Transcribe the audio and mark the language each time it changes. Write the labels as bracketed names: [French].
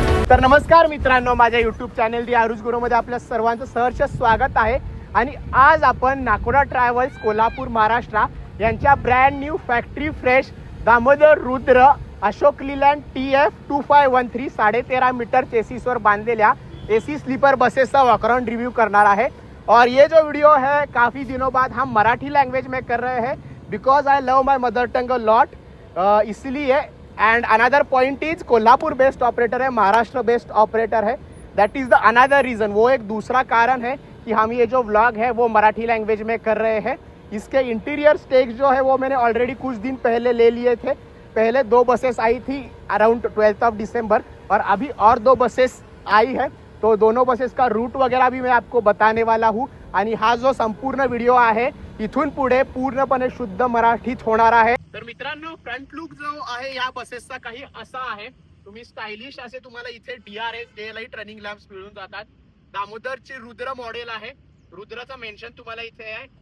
[Marathi] तर नमस्कार मित्रांनो, माझ्या यूट्यूब चॅनल दी आरुष गुरुमध्ये आपल्या सर्वांचं सहर्ष स्वागत आहे. आणि आज आपण नाकोडा ट्रॅव्हल्स कोल्हापूर महाराष्ट्र यांच्या brand new factory fresh Damodar Rudra Ashok Leyland TF2513 13.5 metre चेसिसवर बांधलेल्या AC स्लीपर बसेस [Hindi] का वॉकअराउंड रिव्यू करना है. और ये जो वीडियो है काफ़ी दिनों बाद हम मराठी लैंग्वेज में कर रहे हैं [English] because I love my mother tongue lot, [Hindi] इसलिए. [English] And another point is Kolhapur based operator है, Maharashtra based operator है. That is the another reason, [Hindi] वो एक दूसरा कारण है कि हम ये जो व्लॉग है वो मराठी लैंग्वेज में कर रहे हैं. इसके इंटीरियर स्टेक्स जो है वो मैंने ऑलरेडी कुछ दिन पहले ले लिए थे. पहले 2 बसेस आई थी अराउंड 12th ऑफ दिसंबर और अभी और 2 बसेस आई है. तो दोनों बसेस का रूट वगैरह भी मैं आपको बताने वाला हूँ. [Marathi] आणि हा जो संपूर्ण व्हिडिओ आहे इथून पुढे पूर्णपणे शुद्ध मराठीत होणार आहे. तर मित्रांनो, फ्रंट लुक जो आहे या बसेसचा काही असा आहे. तुम्ही स्टायलिश असे तुम्हाला इथे DRS day light running lamps मिळून जातात. दामोदरचे रुद्र मॉडेल आहे, रुद्राचा मेन्शन तुम्हाला इथे आहे.